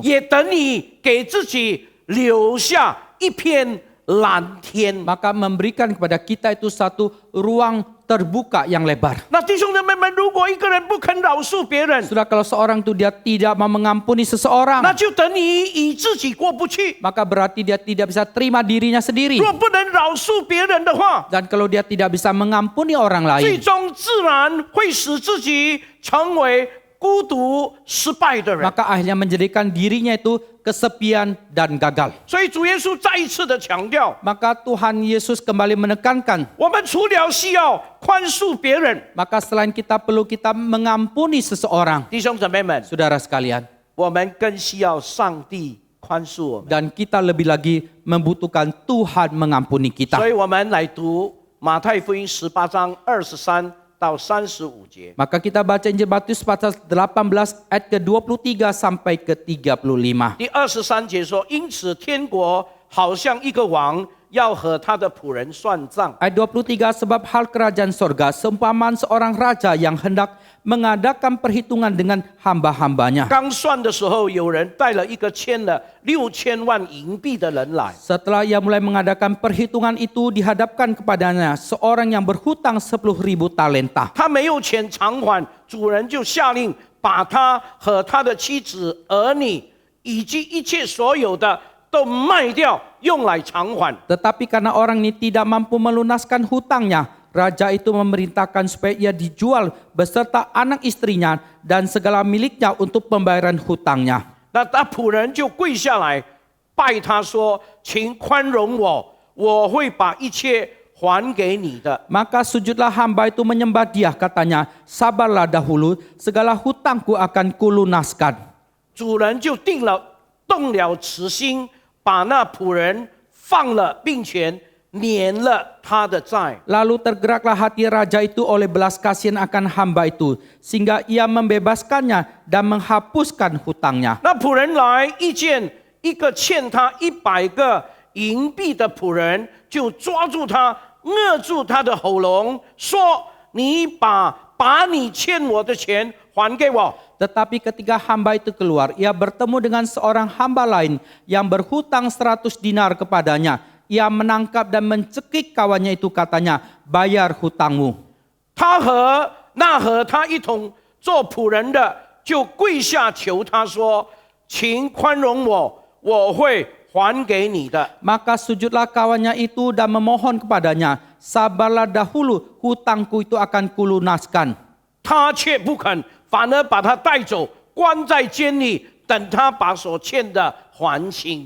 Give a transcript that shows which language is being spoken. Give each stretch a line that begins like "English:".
Chinese: 也等于给自己留下一片蓝天。
Indonesian: Maka memberikan kepada kita itu satu ruang terbuka yang lebar.
Chinese: 那弟兄姊妹们，如果一个人不肯饶恕别人，
Indonesian: Sudah kalau seorang itu dia tidak mau mengampuni seseorang,
Chinese: 那就等于与自己过不去。
Indonesian: maka berarti dia tidak bisa terima dirinya sendiri.
Chinese: 若不能饶恕别人的话，
Indonesian: Dan kalau dia tidak bisa mengampuni orang
Chinese: 最
Indonesian: lain,
Chinese: 终自然会使自己成为孤独、失败的人。
Indonesian: maka akhirnya menjadikan dirinya itu kesepian dan gagal.
Chinese: 所以主耶稣再一次的强调，
Indonesian: Maka Tuhan Yesus kembali menekankan,
Chinese: 我们除了需要宽恕别人，
Indonesian: maka selain kita perlu kita mengampuni seseorang,
Chinese: 弟兄姊妹们，
Indonesian: saudara sekalian,
Chinese: 我们更需要上帝宽恕我们。
Indonesian: dan kita lebih lagi membutuhkan Tuhan mengampuni kita.
Chinese: 所以我们来读马太福音18章23 到35节。
Indonesian: Maka kita baca Injil Matius pasal 18 ayat ke-23 sampai ke-35.
Chinese: 第23节说：“因此，天国好像一个王要和他的仆人算账。
Indonesian: Ayat 23, sebab hal kerajaan sorga seumpamaan seorang raja yang hendak mengadakan perhitungan dengan hamba-hambanya.
Chinese: 刚算的时候，有人带了一个欠了6000万银币的人来，
Indonesian: Setelah ia mulai mengadakan perhitungan itu, dihadapkan kepadanya seorang yang berhutang 10.000 talenta.
Chinese: 他没有钱偿还，主人就下令把他和他的妻子、儿女以及一切所有的都卖掉，用来偿还。
Indonesian: Tetapi karena orang ini tidak mampu melunaskan hutangnya, raja itu memerintahkan supaya ia dijual beserta anak istrinya dan segala miliknya untuk pembayaran hutangnya.
Chinese: 那他仆人就跪下来拜他说：“请宽容我，我会把一切还给你的。”
Indonesian: Maka sujudlah hamba itu menyembah dia, katanya, sabarlah dahulu, segala hutangku akan kulunaskan.
Chinese: 主人就动了慈心，把那仆人放了，并且免了他的债。
Indonesian: Lalu tergeraklah hati raja itu oleh belas kasihan akan hamba itu, sehingga ia membebaskannya dan menghapuskan hutangnya.
Chinese: 那仆人来遇见一个欠他100个银币的仆人，就抓住他，扼住他的喉咙，说：“你把你欠我的钱还给我。”
Indonesian: Tetapi ketika hamba itu keluar, ia bertemu dengan seorang hamba lain yang berhutang 100 dinar kepadanya. Ia menangkap dan mencekik kawannya itu, katanya, bayar hutangmu.
Chinese: 他和他一同做仆人的，就跪下求他说：“请宽容我，我会还给你的。”
Indonesian: Maka sujudlah kawannya itu dan memohon kepadanya, sabarlah dahulu, hutangku itu akan kulunaskan.
Chinese: 他却不肯，反而把他带走，关在监里，等他把所欠的还清。